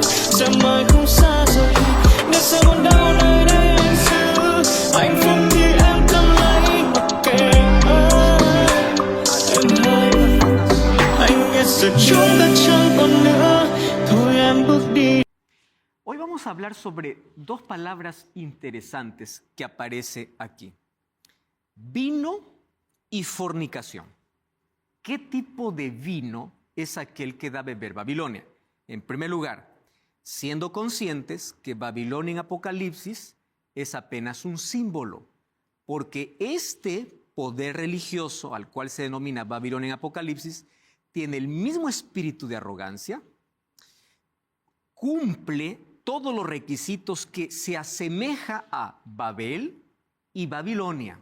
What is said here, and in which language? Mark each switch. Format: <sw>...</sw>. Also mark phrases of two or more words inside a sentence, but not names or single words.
<vi>Sẽ mãi không xa rời, nếu sẽ buồn đau nơi đây anh giữ. Hạnh phúc thì em cần lấy mặc kệ anh. Em hay anh biết giờ chúng đã chẳng còn nữa. Thôi em bước đi.</vi> <es>Hoy vamos a hablar sobre dos palabras interesantes que aparece aquí. Vino y fornicación. ¿Qué tipo de vino es aquel que da a beber Babilonia? En primer lugar, siendo conscientes que Babilonia en Apocalipsis es apenas un símbolo, porque este poder religioso al cual se denomina Babilonia en Apocalipsis tiene el mismo espíritu de arrogancia, cumple todos los requisitos que se asemeja a Babel y Babilonia.</es>